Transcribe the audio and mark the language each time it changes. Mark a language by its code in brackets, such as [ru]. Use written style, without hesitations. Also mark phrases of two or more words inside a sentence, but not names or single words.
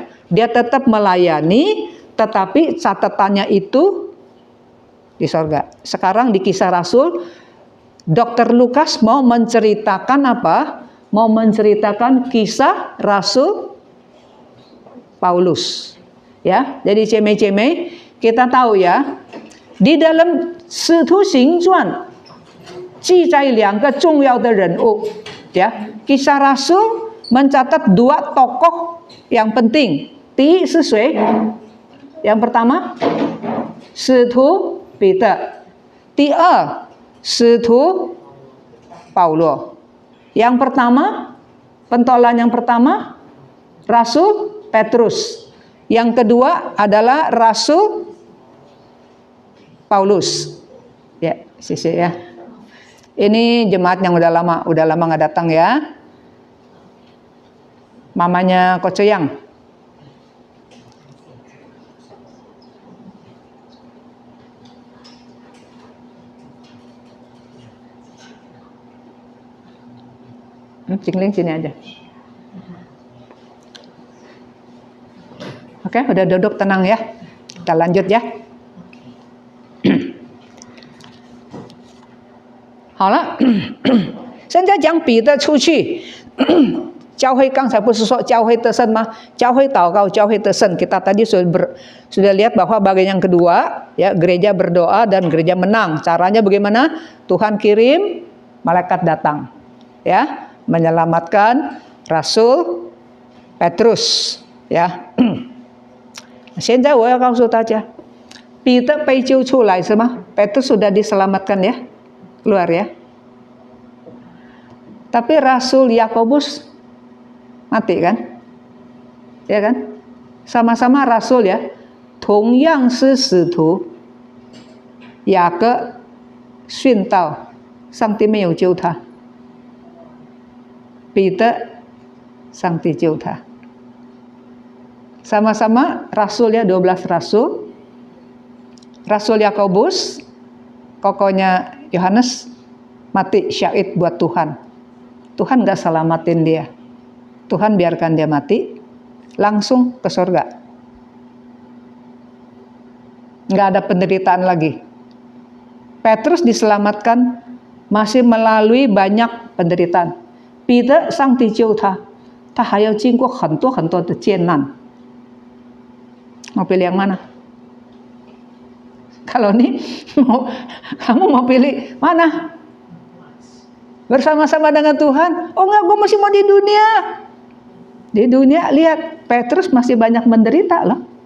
[id] Dia tetap melayani, tetapi catatannya itu di sorga. Sekarang di Kisah Rasul, Dr. Lukas mau menceritakan apa? Mau menceritakan kisah Rasul Paulus. Ya, jadi ceme-ceme kita tahu ya, di dalam [zh] 使徒行传记载2个重要的人物， [id] ya. Kisah Rasul mencatat 2 tokoh yang penting. [zh] 第一是谁？ [id] Yang pertama [zh] 使徒彼得，第二使徒保罗。 [id] Yang pertama, pentolan yang pertama Rasul Petrus. Yang kedua adalah Rasul Paulus. Ya, sisi ya. Ini jemaat yang udah lama nggak datang ya. Mamanya Coach Yang. Cingling sini aja. Oke, udah duduk tenang ya. Kita lanjut ya. [zh] 好了，现在讲彼得出去，教会刚才不是说教会得胜吗？教会祷告，教会得胜。 [id] Kita tadi sudah lihat bahwa bagian yang kedua, ya gereja berdoa dan gereja menang. Caranya bagaimana? Tuhan kirim, malaikat datang, ya menyelamatkan Rasul Petrus, ya. [zh] 现在我要告诉大家，彼得被救出来是吗？ [id] Petrus sudah diselamatkan ya. Keluar ya. Tapi Rasul Yakobus mati kan? Ya kan? Sama-sama Rasul ya. [zh] 同样是使徒，雅各殉道，上帝没有救他。彼得，上帝救他。 [id] Sama-sama Rasul ya, 12 Rasul. Rasul Yakobus, kokonya Yohanes mati syahid buat Tuhan. Tuhan gak selamatin dia. Tuhan biarkan dia mati, langsung ke surga. Gak ada penderitaan lagi. Petrus diselamatkan masih melalui banyak penderitaan. [zh] 彼得上帝救他，他还要经过很多的艰难。 [id] Mau pilih yang mana? Kalau nih, kamu mau pilih mana? Bersama-sama dengan Tuhan? Oh enggak, gue masih mau di dunia. Di dunia, lihat, Petrus masih banyak menderita loh.